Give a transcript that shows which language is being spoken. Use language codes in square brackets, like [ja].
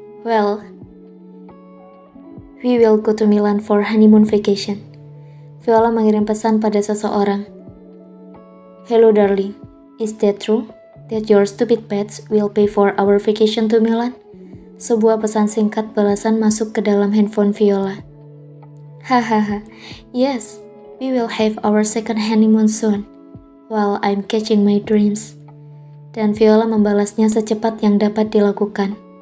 [en] Well, we will go to Milan for honeymoon vacation. [id] Viola mengirim pesan pada seseorang. [en] Hello darling, is that true? That your stupid pets will pay for our vacation to Milan? [id] Sebuah pesan singkat balasan masuk ke dalam handphone Viola. [en] Hahaha, yes, we will have our second honeymoon soon, while I'm catching my dreams. [id] Dan Viola membalasnya secepat yang dapat dilakukan.